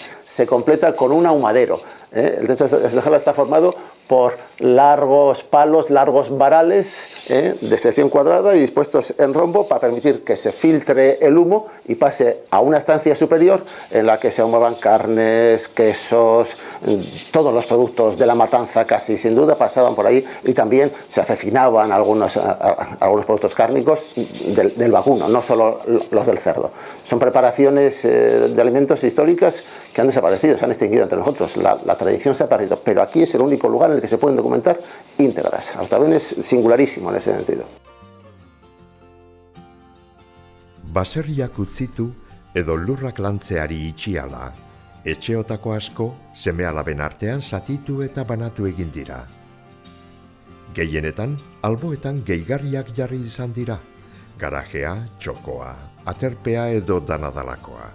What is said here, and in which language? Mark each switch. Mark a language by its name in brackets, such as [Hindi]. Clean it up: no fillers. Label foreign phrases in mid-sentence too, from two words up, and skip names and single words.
[Spanish] Se completa con un ahumadero. El techo está formado por largos palos, largos varales de sección cuadrada y dispuestos en rombo para permitir que se filtre el humo y pase a una estancia superior en la que se ahumaban carnes, quesos, todos los productos de la matanza casi sin duda pasaban por ahí, y también se acecinaban algunos productos cárnicos del vacuno, no solo los del cerdo. Son preparaciones de alimentos históricas que han desaparecido, se han extinguido entre nosotros. La tradición se ha perdido, pero aquí es el único lugar en el que se pueden documentar íntegras. Artabene es singularísimo en ese sentido. [Basque] Baserriak utzitu edo lurrak lantzeari itxiala, etxeotako asko seme-alaben artean zatitu eta banatu egin dira. Gehienetan, alboetan gehigarriak jarri izan dira, garajea, txokoa, aterpea edo danadalakoa.